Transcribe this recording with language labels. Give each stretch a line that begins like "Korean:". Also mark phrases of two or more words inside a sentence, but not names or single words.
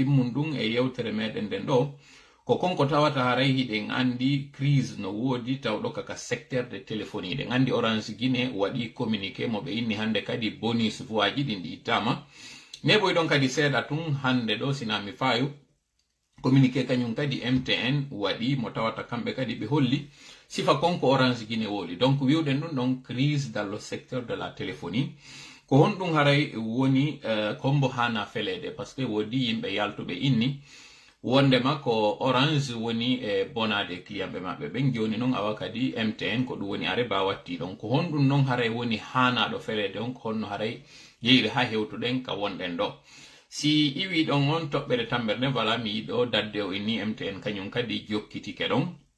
Fula: ɗimmum ɗum e yewtere meɗen nden ɗo ko konko tawata haray hiɗen andi crise no woodi tawɗo kaka
French: secteur de téléphonie
Fula: ɗen andi Orange Guinée waɗi communiqué mo ɓe inni hande kadi
French: bonus voix
Fula: ji ɗin ɗi ittama ne boy ɗon kadi seeɗa tun hande ɗo sinami fayo communiqué kañum kadi MTN waɗi mo tawata kamɓe kadi ɓe holli sifa konko Orange Guinée wooli donc wiwɗen ɗum ɗon
French: crise dans le secteur de la téléphonie
Fula: ko honɗum haray woni kombo hana felede
French: par ce que
Fula: woodi yimɓe yaltuɓe inni wondema ko Orange woni e bonade client ɓe maɓɓe ɓen joni noon awa kadi MTN ko ɗum woni are ba watti ɗon ko honɗum noon haray woni hanaɗo felede on ko honno haray yeyri ha hewtuɗen ka wonɗen ɗo si iwi ɗon on toɓɓere tammere nden wala mi yiɗo dadde o inni MTN kañum kadi jokkitike ɗon